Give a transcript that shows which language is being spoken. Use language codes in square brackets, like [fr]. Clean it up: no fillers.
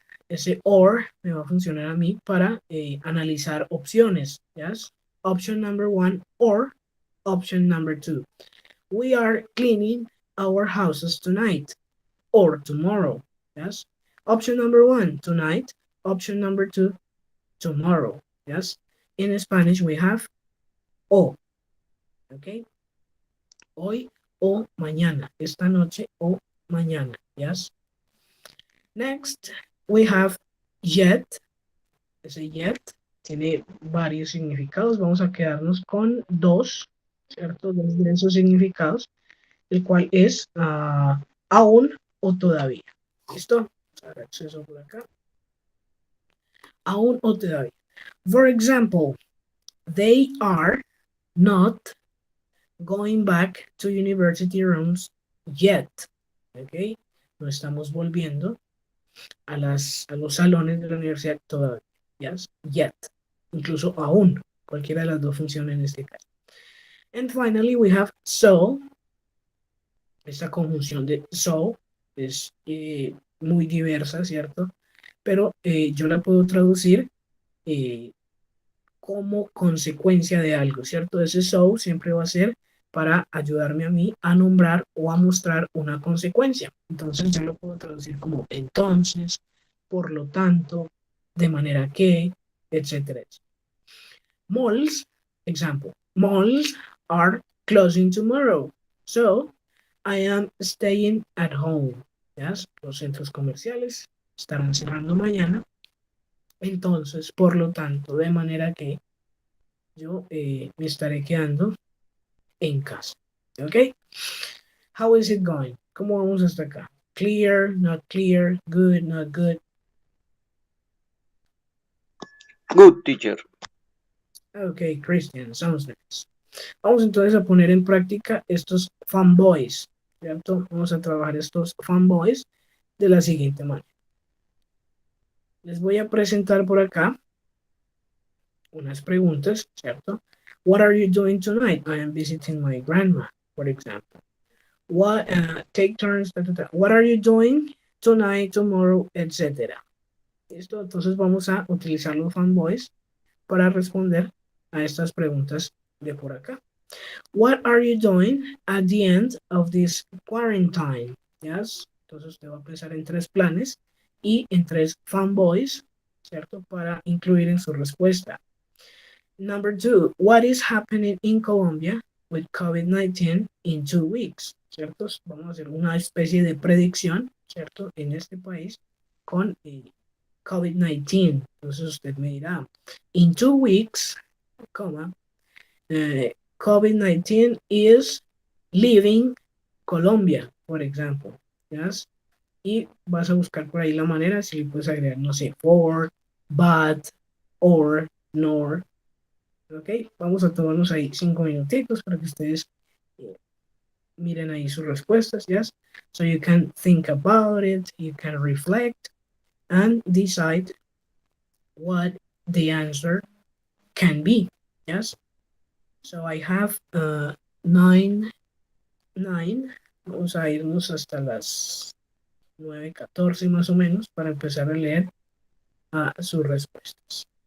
[es] Ese or me va a funcionar a mí para analizar opciones. [en] Yes. Option number 1 or option number 2. We are cleaning our houses tonight or tomorrow. Yes. Option number 1, tonight. Option number 2, tomorrow. Yes. In Spanish we have o. Okay. [es] Hoy o mañana. Esta noche o mañana. Yes. [en] Next, we have yet. [es] Ese yet tiene varios significados. Vamos a quedarnos con dos, ¿cierto? Dos de esos significados, el cual es aún o todavía. ¿Listo? Vamos a dar acceso por acá. Aún o todavía. [en] For example, they are not going back to university rooms yet. ¿Ok? [es] No estamos volviendo a los salones de la universidad todavía. Yes, yet. Incluso aún. Cualquiera de las dos funciona en este caso. And finally we have so. Esta conjunción de so es muy diversa, ¿cierto? Pero yo la puedo traducir como consecuencia de algo, ¿cierto? Ese so siempre va a ser para ayudarme a mí a nombrar o a mostrar una consecuencia. Entonces yo lo puedo traducir como entonces, por lo tanto, de manera que, etcétera. [en] Malls, example, malls are closing tomorrow, so I am staying at home. [es] Yes, los centros comerciales estarán cerrando mañana, entonces, por lo tanto, de manera que yo me estaré quedando en casa. ¿Ok? How is it going? ¿Cómo vamos hasta acá? [en] Clear, not clear, good, not good. Good, teacher. Ok, Christian, sounds nice. [es] Vamos entonces a poner en práctica estos fanboys, ¿cierto? Vamos a trabajar estos fanboys de la siguiente manera. Les voy a presentar por acá unas preguntas, ¿cierto? [en] What are you doing tonight? I am visiting my grandma, for example. What, take turns, what are you doing tonight, tomorrow, etcétera. [es] ¿Listo? Entonces vamos a utilizar los fanboys para responder a estas preguntas de por acá. [en] What are you doing at the end of this quarantine? Yes. [es] Entonces usted va a pensar en tres planes y en tres fanboys, ¿cierto? Para incluir en su respuesta. [en] Number two, what is happening in Colombia with COVID-19 in 2 weeks? [es] ¿Cierto? Vamos a hacer una especie de predicción, ¿cierto? En este país con COVID-19. [en] Entonces usted me dirá, in 2 weeks, coma, COVID-19 is leaving Colombia, por ejemplo. Yes. [es] Y vas a buscar por ahí la manera, si puedes agregar, no sé, for, but, or, nor. Ok, vamos a tomarnos ahí 5 minutitos para que ustedes eh, miren ahí sus respuestas, yes. [en] So you can think about it, you can reflect and decide what the answer can be, yes. So I have 9. [es] Vamos a irnos hasta las 9:14 más o menos para empezar a leer sus respuestas.